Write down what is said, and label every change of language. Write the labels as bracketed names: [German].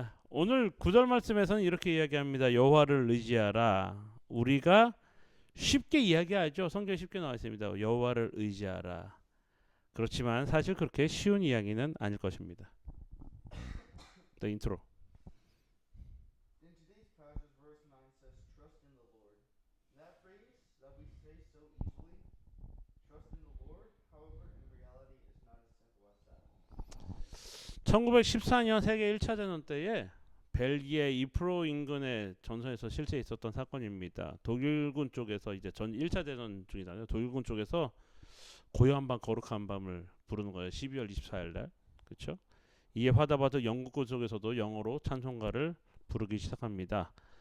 [Korean] 오늘 구절 말씀에서는 이렇게 이야기합니다. 여호와를 의지하라. 우리가 쉽게 이야기하죠. 성경에 쉽게 나와 있습니다. 여호와를 의지하라. 그렇지만 사실 그렇게 쉬운 이야기는 아닐 것입니다. [English] The intro. In today's passage, verse 9 says, trust in the Lord. That phrase that we say so easily, trust in the Lord, however, in reality, is not as simple as that. [Korean] 1914년 세계 1차 대전 때에 벨기에 이프로 인근의 전선에서 실제 있었던 사건입니다. 독일군 쪽에서 이제 전 1차 대전 중이잖아요. 독일군 쪽에서 고요한 밤 거룩한 밤을 부르는 거예요. 12월 24일 날. 그렇죠? 이에 화다바드 영국군 쪽에서도 영어로 찬송가를 부르기 시작합니다.